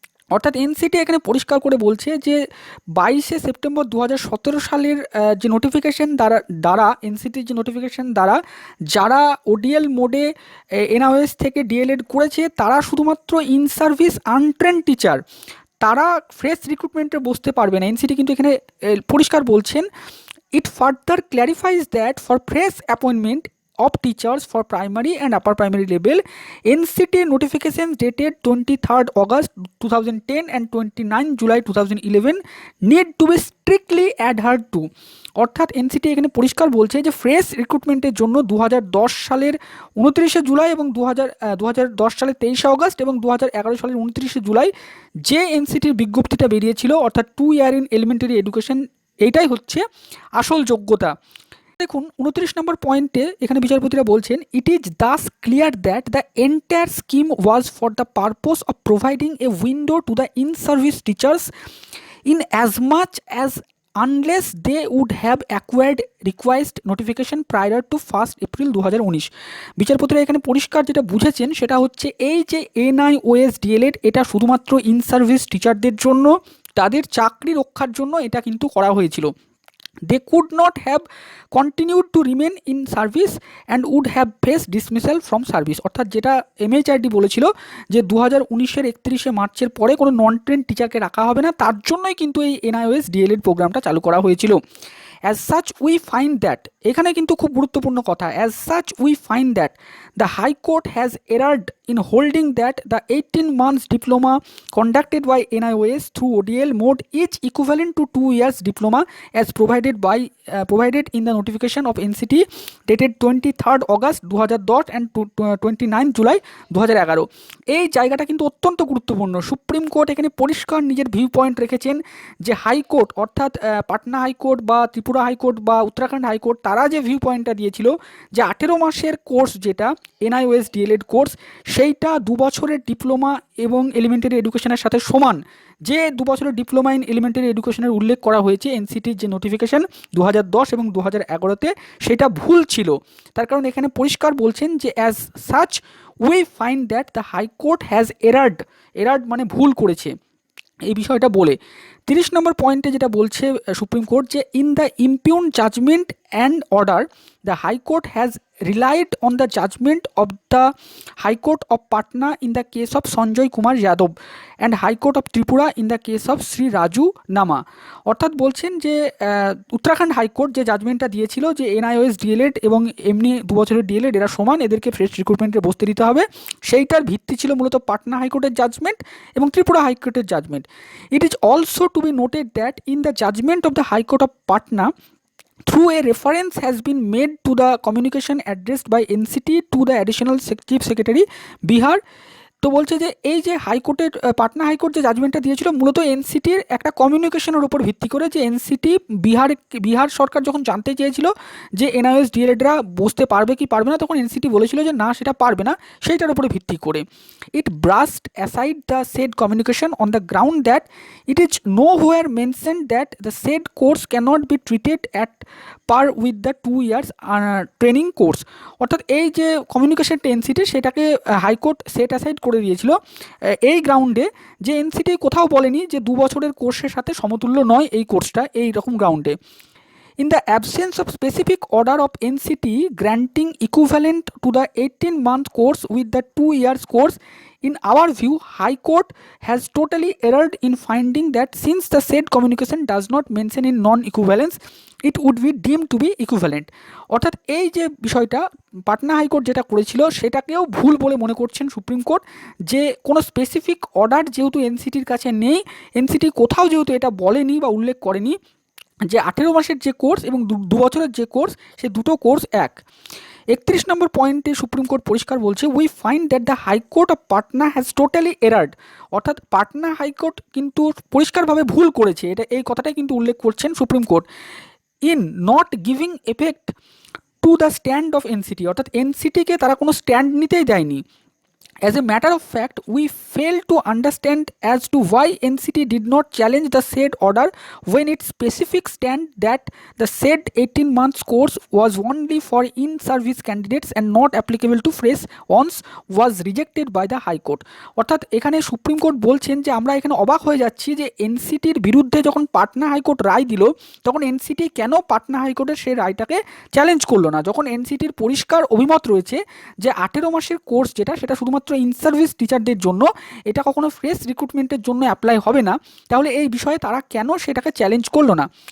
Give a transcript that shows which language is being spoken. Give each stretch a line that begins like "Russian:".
Bangla: অর্থাৎ এনসিটি এখানে পরিষ্কার করে বলছে যে 22 সেপ্টেম্বর 2017 সালের যে নোটিফিকেশন দ্বারা এনসিটির যে নোটিফিকেশন দ্বারা যারা ওডিএল মোডে NIOS থেকে ডিএলএড করেছে তারা শুধুমাত্র ইন সার্ভিস আনট্রেন্ড টিচার তারা ফ্রেশ রিক্রুটমেন্টে বসতে পারবে না। এনসিটি কিন্তু এখানে পরিষ্কার বলছেন,
English: It further clarifies that for fresh appointment of teachers for primary and upper primary level, NCT notifications dated 23rd August 2010 and 29 July 2011 need to be strictly adhered to।
Bangla: অর্থাৎ NCT এখানে পরিষ্কার বলছে যে ফ্রেশ রিক্রুটমেন্টের জন্য 2010 সালের 29শে জুলাই এবং 2010 সালের 23শে অগস্ট এবং 2011 সালের 29শে জুলাই যে এনসিটির বিজ্ঞপ্তিটা বেরিয়েছিল, অর্থাৎ 2 ইয়ার ইন এলিমেন্টারি এডুকেশন, এইটাই হচ্ছে আসল যোগ্যতা। দেখুন 29 নম্বর পয়েন্টে এখানে বিচারপতিরা বলছেন,
English: It is thus clear that the entire scheme was for the purpose of providing a window to the in service teachers in as much as unless they would have acquired request notification prior to 1 April 2019।
Bangla: বিচারপতিরা এখানে পরিষ্কার যেটা বুঝেছেন সেটা হচ্ছে এই যে NIOS DElEd এটা শুধুমাত্র ইন সার্ভিস টিচারদের জন্য, তাদের চাকরি রক্ষার জন্য এটা কিন্তু করা হয়েছিল।
English: They could not have continued to remain in service and would have faced dismissal from service।
Bangla: অর্থাৎ যেটা MHRD বলেছিল যে 2019-এর 31শে মার্চের পরে কোনো নন ট্রেন টিচারকে রাখা হবে না, তার জন্যই কিন্তু এই NIOS DElEd প্রোগ্রামটা চালু করা হয়েছিল।
English: As such we find that,
Bangla: এখানে কিন্তু খুব গুরুত্বপূর্ণ কথা,
English: as such we find that the High Court has erred in holding that the 18 months diploma conducted by NIOS through ODL mode is equivalent to 2 years diploma as provided in the notification of NCT dated 23rd August 2010 and 29 July 2011।
Bangla: এই জায়গাটা কিন্তু অত্যন্ত গুরুত্বপূর্ণ। Supreme court এখানে পরিষ্কার নিজের view point রেখেছেন যে হাইকোর্ট অর্থাৎ পাটনা হাইকোর্ট বা ত্রিপুরা হাইকোর্ট বা উত্তরাখণ্ড হাইকোর্ট তারা যে ভিউ পয়েন্টটা দিয়েছিল যে 18 মাসের কোর্স যেটা NIOS DElEd কোর্স, সেইটা 2 বছরের ডিপ্লোমা এবং এলিমেন্টারি এডুকেশনের সাথে সমান। যে 2 বছরের ডিপ্লোমা ইন এলিমেন্টারি এডুকেশনের উল্লেখ করা হয়েছে এনসিটির যে নোটিফিকেশন 2010 এবং 2011-তে, সেটা ভুল ছিল। তার কারণ এখানে পরিষ্কার বলছেন যে
English: as such we find that the high court has erred
Bangla: মানে ভুল করেছে এই বিষয়টা বলে। 30 নম্বর পয়েন্টে যেটা বলছে সুপ্রিম কোর্ট যে
English: In the impugned judgment and order the high court has relied on the judgment of the High Court of Patna in the case of Sanjay Kumar Yadav and High Court of Tripura in the case of Sri Raju Nama।
Bangla: অর্থাৎ বলছেন যে Uttarakhand high court যে জাজমেন্টটা দিয়েছিল যে NIOS DElEd এবং এমনি 2 বছরের DElEd এরা সমান, এদেরকে ফ্রেশ রিক্রুটমেন্টে বসতে দিতে হবে, সেইটার ভিত্তি ছিল মূলত পাটনা হাইকোর্টের জাজমেন্ট এবং ত্রিপুরা হাইকোর্টের judgement.
English: It is also to be noted that in the judgment of the high court of Patna through a reference has been made to the communication addressed by NCT to the additional chief secretary Bihar।
Bangla: তো বলছে যে এই যে হাইকোর্টের Patna high court যে জাজমেন্টটা দিয়েছিল মূলত এনসিটির একটা কমিউনিকেশনের উপর ভিত্তি করে, যে এনসিটি বিহার সরকার যখন জানতে চেয়েছিল যে NIOS DElEdরা বসতে পারবে কি পারবে না, তখন এনসিটি বলেছিল যে না সেটা পারবে না, সেইটার উপরে ভিত্তি করে
English: It brushed aside the said communication on the ground that it is nowhere mention that the said course cannot be treated at par with the 2 years training course.
Bangla: অর্থাৎ এই যে কমিউনিকেশনটা এনসিটি সেটাকে হাইকোর্ট সেট অ্যাসাইড করে দিয়েছিল এই গ্রাউন্ডে, যে NCT কোথাও বলেনি যে 2 বছরের কোর্সের সাথে সমতুল্য নয় এই কোর্সটা, এই রকম গ্রাউন্ডে।
English: In the absence of specific order of NCT granting equivalent to the 18-month course with the 2 years course, in our view, High Court has totally erred in finding that since the said communication does not mention in non-equivalence, it would be deemed to be equivalent।
Bangla: অর্থাৎ এই যে বিষয়টা Patna high court যেটা করেছিল সেটাকেও ভুল বলে মনে করছেন সুপ্রিম কোর্ট, যে কোনো স্পেসিফিক অর্ডার যেহেতু এনসিটির কাছে নেই, এনসিটি কোথাও যেহেতু এটা বলেনি বা উল্লেখ করেনি যে 18 মাসের যে কোর্স এবং 2 বছরের যে কোর্স সে দুটো কোর্স এক। 31 নম্বর পয়েন্টে সুপ্রিম কোর্ট পরিষ্কার বলছে
English: We find that the high court of Patna has totally erred.
Bangla: অর্থাৎ পাটনা হাইকোর্ট কিন্তু পরিষ্কারভাবে ভুল করেছে, এটা এই কথাটাই কিন্তু উল্লেখ করছেন supreme court,
English: In not giving effect to the stand of NCT.
Bangla: অর্থাৎ এনসিটিকে তারা কোনো স্ট্যান্ড নিতেই দেয়নি।
English: As a matter of fact, we fail to understand as to why NCT did not challenge the said order when its specific stand that the said 18 months course was only for in-service candidates and not applicable to fresh ones was rejected by the High Court।
Bangla: অর্থাৎ এখানে supreme court বলছেন যে আমরা এখানে অবাক হয়ে যাচ্ছি যে এনসিটির বিরুদ্ধে যখন পাটনা হাইকোর্ট রায় দিল তখন এনসিটি কেন পাটনা হাইকোর্টের সেই রায়টাকে চ্যালেঞ্জ করলো না, যখন এনসিটির পরিষ্কার অভিমত রয়েছে যে 18 মাসের কোর্স যেটা সেটা শুধুমাত্র ইন সার্ভিস টিচারদের জন্য, এটা কখনো ফ্রেশ রিক্রুটমেন্টের জন্য অ্যাপ্লাই হবে না, তাহলে এই বিষয়ে তারা কেন সেটাকে চ্যালেঞ্জ করলো না?